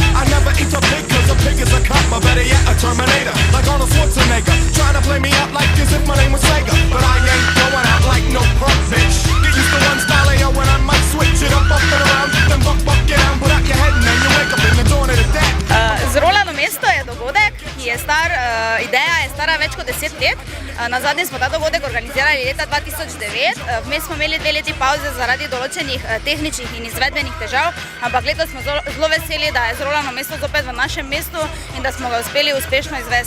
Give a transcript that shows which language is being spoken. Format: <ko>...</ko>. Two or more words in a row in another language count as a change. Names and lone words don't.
<en>I never eat a pig 'cause a pig is a cop. Or better yet, a Terminator, like Arnold Schwarzenegger. Trying to play me up like as if my name was Sega. But I ain't going out like no punk bitch. Get used to one style of yo when I might switch it up and around. Then buck, get down, put out your head and then you wake up in the dawn of the day.</en> <sl>Zrolano mesto je dogodek, ki je star, ideja je stara več kot 10 let. Nazadnje smo ta dogodek organizirali leta 2009. Vmes smo imeli 2 leti pauze zaradi določenih tehničnih in izvedbenih težav, ampak letos smo zelo veseli, da je zrolano mesto zopet v našem mestu in da smo ga uspeli uspešno izvesti.</sl>